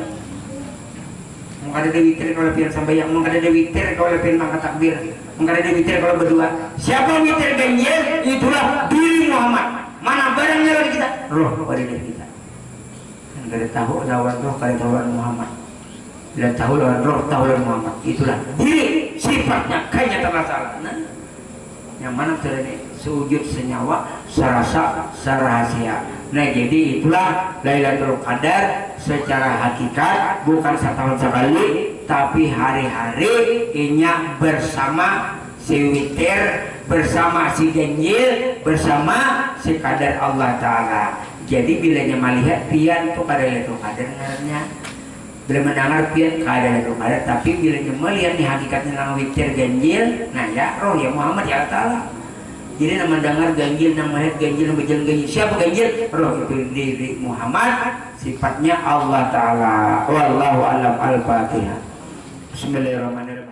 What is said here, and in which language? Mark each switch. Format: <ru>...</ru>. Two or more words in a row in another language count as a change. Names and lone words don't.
<bjn>Mau kada ada witir kalau pian sambayang, mau kada ada witir kalau pian mangkat takbir, mau kada ada witir kalau berdua. Siapa witir ganjil? Itulah diri Muhammad. Mana barangnya dari kita? Roh pada diri kita. Kan kada tahu lawan roh, kada tahu lawan Muhammad. Bila tahu lawan roh, tahu lawan Muhammad. Itulah diri, sifatnya kayaknya terlaksana. Nah, yang mana terjadi sujud senyawa, serasa, serahasia. Nah jadi itulah Lailatul Qadar secara hakikat bukan setahun sekali, tapi hari-hari inya bersama si witir, bersama si ganjil, bersama si kadar Allah Ta'ala. Jadi bilanya melihat pian itu kada Lailatul Qadar ngarannya, bila mendengar pian kada Lailatul Qadar, tapi bilanya melihat di hakikatnya nang witir ganjil, nah ya roh ya Muhammad ya Allah Ta'ala. Jadi nama dengar ganjil, nama melihat ganjil, nama berjalan ganjil. Siapa ganjil? Roh itu diri Muhammad, sifatnya Allah Ta'ala.</bjn> <ar>Wallahu a'lam. Al-Fatihah. Bismillahirrahmanirrahim.</ar>